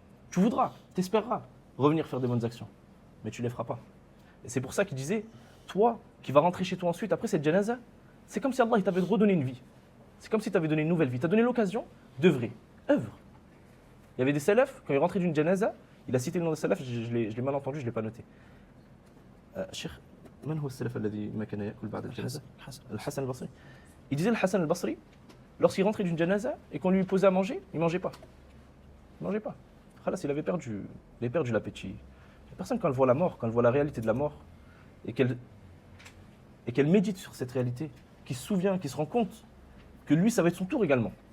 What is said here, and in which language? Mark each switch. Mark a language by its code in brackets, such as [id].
[fr] Tu voudras, tu espéreras revenir faire des bonnes actions, mais tu ne les feras pas. Et c'est pour ça qu'il disait, toi qui vas rentrer chez toi ensuite, après cette janaza, c'est comme si Allah il t'avait redonné une vie. C'est comme si tu avais donné une nouvelle vie. Tu as donné l'occasion d'œuvrer. Œuvre. Il y avait des salafs, quand ils rentraient d'une janaza, il a cité le nom des salafs, je l'ai mal entendu, je ne l'ai pas noté. [ar] Cheikh, من هو السلف الذي ما كان يأكل بعد الجنازة؟ الحسن البصري. [fr] Il disait le Hassan al-Basri, lorsqu'il rentrait d'une janaza et qu'on lui posait à manger, il ne mangeait pas. Il ne mangeait pas. Khalas, il avait perdu l'appétit. La personne, quand elle voit la mort, quand elle voit la réalité de la mort, et qu'elle médite sur cette réalité, qui se souvient, qui se rend compte que lui, ça va être son tour également.